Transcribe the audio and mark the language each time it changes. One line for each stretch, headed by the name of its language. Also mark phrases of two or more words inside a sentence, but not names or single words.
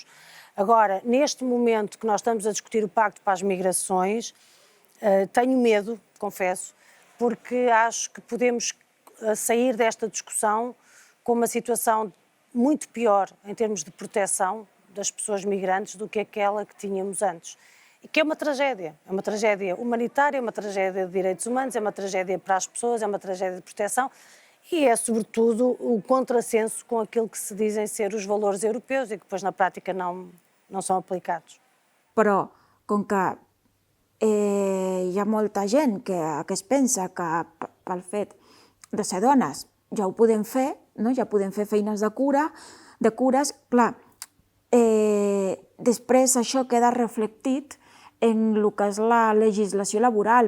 Portuguese: Agora, neste momento que nós estamos a discutir o Pacto para as Migrações, tenho medo, confesso, porque acho que podemos sair desta discussão com uma situação muito pior em termos de proteção das pessoas migrantes do que aquela que tínhamos antes. E que é uma tragédia humanitária, é uma tragédia de direitos humanos, é uma tragédia para as pessoas, é uma tragédia de proteção e é, sobretudo, o contrassenso com aquilo que se dizem ser os valores europeus e que depois na prática não são aplicados.
Catalan: Però, com que hi ha molta gent que es pensa que pel fet de ser dones ja ho podem fer, no? Ja podem fer feines de cures, clar, després això queda reflectit en el que és la legislació laboral.